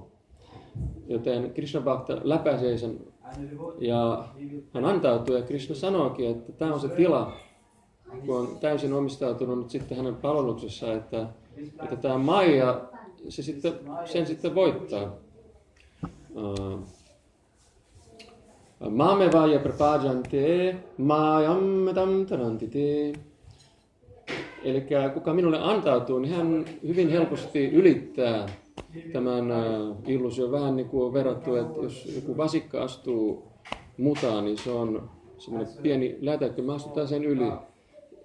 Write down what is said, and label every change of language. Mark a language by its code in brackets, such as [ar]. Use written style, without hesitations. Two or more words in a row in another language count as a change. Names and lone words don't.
[fi] Joten Krishna Bhakta läpäisee sen ja hän antautuu ja Krishna sanoikin, että tämä on se tila, kun on täysin omistautunut nyt sitten hänen palveluksessaan, että tämä Maya, sen sitten voittaa. [sa] मामेव ये प्रपद्यन्ते, मायाम् ताम् तरन्ति ते. [fi] Eli kuka minulle antautuu, niin hän hyvin helposti ylittää tämän illuusion. Vähän niin kuin on verrattu, että jos joku vasikka astuu mutaan, niin se on semmoinen pieni lätäkkö, me astutaan sen yli.